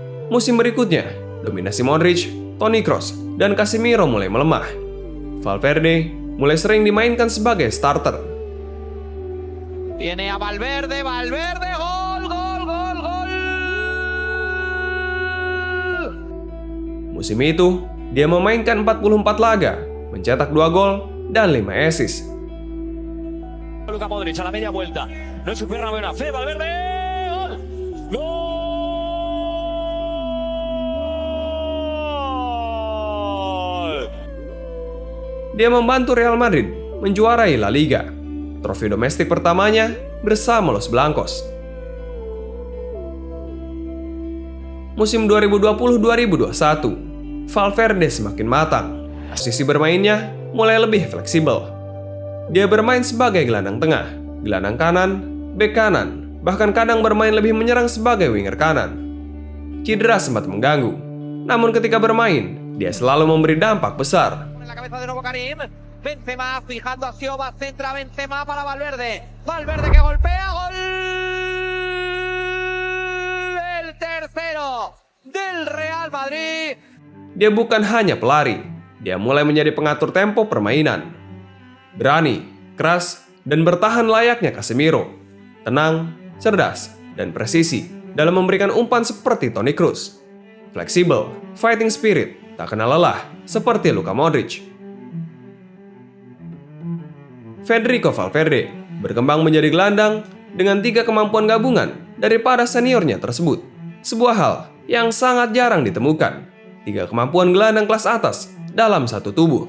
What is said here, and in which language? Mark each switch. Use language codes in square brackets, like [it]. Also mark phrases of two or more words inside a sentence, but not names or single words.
[id] Musim berikutnya, dominasi Modric, Toni Kroos, dan Casemiro mulai melemah. Valverde mulai sering dimainkan sebagai starter. [es] Viene a Valverde, gol, gol, gol, gol. [id] Musim itu, dia memainkan 44 laga, mencetak 2 gol dan 5 assist. [es] Luka Modric a la media vuelta. No es su pierna buena fe. Valverde. ¡Gol! ¡Gol! [id] Dia membantu Real Madrid menjuarai La Liga, trofi domestik pertamanya bersama Los Blancos. Musim 2020-2021, Valverde semakin matang. Sisi bermainnya mulai lebih fleksibel. Dia bermain sebagai gelandang tengah, gelandang kanan, bek kanan, bahkan kadang bermain lebih menyerang sebagai winger kanan. Cedera sempat mengganggu, namun ketika bermain, dia selalu memberi dampak besar. [es] En la cabeza de nuevo Karim. Benzema fijando a Sioba, centra Benzema para Valverde. Valverde que golpea, gol. El tercero del Real Madrid. [id] Dia bukan hanya pelari, dia mulai menjadi pengatur tempo permainan. Berani, keras, dan bertahan layaknya Casemiro. Tenang, cerdas, dan presisi dalam memberikan umpan seperti Toni Kroos. Fleksibel, [en] fighting spirit, [id] tak kenal lelah, seperti Luka Modric. Federico Valverde berkembang menjadi gelandang dengan 3 kemampuan gabungan daripada seniornya tersebut. Sebuah hal yang sangat jarang ditemukan. 3 kemampuan gelandang kelas atas dalam satu tubuh.